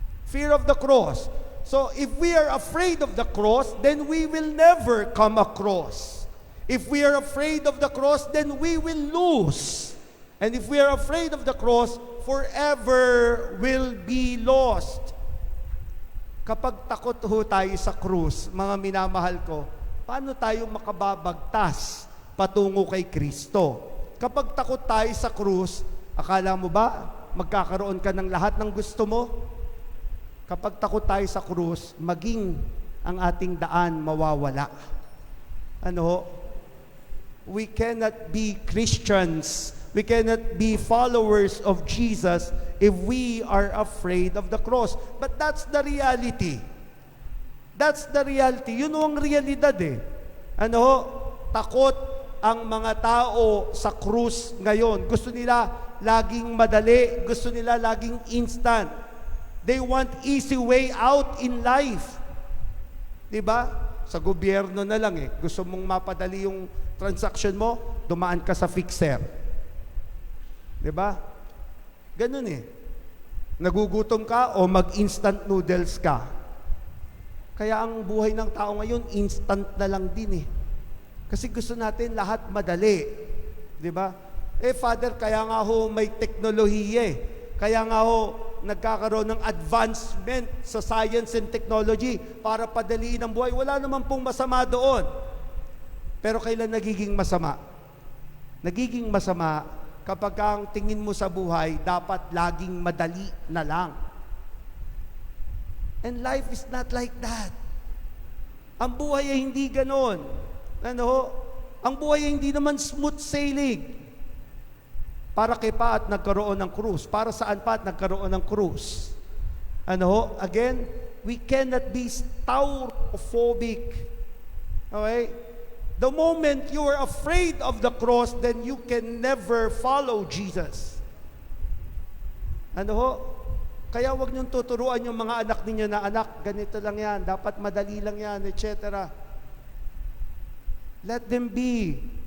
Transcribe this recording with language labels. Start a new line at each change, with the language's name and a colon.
English: Fear of the cross. So, if we are afraid of the cross, then we will never come across. If we are afraid of the cross, then we will lose. And if we are afraid of the cross, forever will be lost.
Filipino: Kapag takot ho tayo sa krus, mga minamahal ko, paano tayo makababagtas patungo kay Kristo? Kapag takot tayo sa krus, akala mo ba magkakaroon ka ng lahat ng gusto mo? Kapag takot tayo sa krus, maging ang ating daan mawawala. Ano?
English: We cannot be Christians. We cannot be followers of Jesus if we are afraid of the cross. But that's the reality. That's the reality.
Filipino: Yun ang realidad eh. Ano? Takot ang mga tao sa krus ngayon. Gusto nila laging madali. Gusto nila laging instant.
English: They want easy way out in life.
Filipino: Diba? Sa gobyerno na lang eh. Gusto mong mapadali yung transaction mo, dumaan ka sa fixer. Diba? Ganun eh. Nagugutom ka o mag-instant noodles ka. Kaya ang buhay ng tao ngayon, instant na lang din eh. Kasi gusto natin lahat madali. Diba? Father, kaya nga ho may teknolohiya eh. Kaya nga ho, nagkakaroon ng advancement sa
English: science and technology
Filipino: para padaliin ang buhay. Wala naman pong masama doon. Pero kailan nagiging masama? Nagiging masama kapag ang tingin mo sa buhay, dapat laging madali na lang.
English: And life is not like that.
Filipino: Ang buhay ay hindi ganon. Ano? Ang buhay ay hindi naman
English: smooth sailing.
Filipino: Para kay pa at nagkaroon ng krus. Para saan pa at nagkaroon ng krus? Ano?
English: Again, we cannot be staurophobic. Okay? The moment you are afraid of the cross, then you can never follow Jesus.
Filipino: Ano ho? Kaya wag niyong tuturuan yung mga anak ninyo na, anak, ganito lang yan, dapat madali lang yan, etc.
English: Let them be.